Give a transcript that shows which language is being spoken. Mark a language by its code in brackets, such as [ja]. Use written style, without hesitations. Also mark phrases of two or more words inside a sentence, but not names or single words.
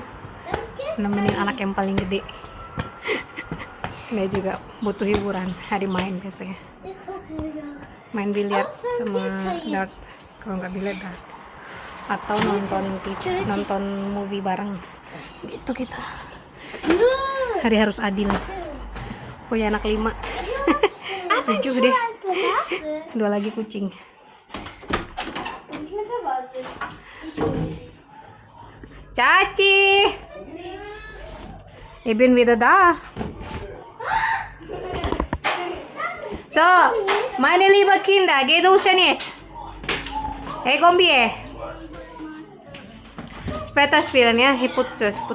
[id] Nemenin anak yang paling gede. Dia juga butuh hiburan, hari main biasanya main biliar sama dart, kalau nggak biliar dart, atau nonton TV, nonton movie bareng gitu. Kita hari harus adil, punya anak 5 7 deh, 2 lagi kucing. Caci, [de] ich bin wieder da. So, meine lieben Kinder, geht duschen jetzt. Hey, komm hier. Später spielen, ja? Ich putze.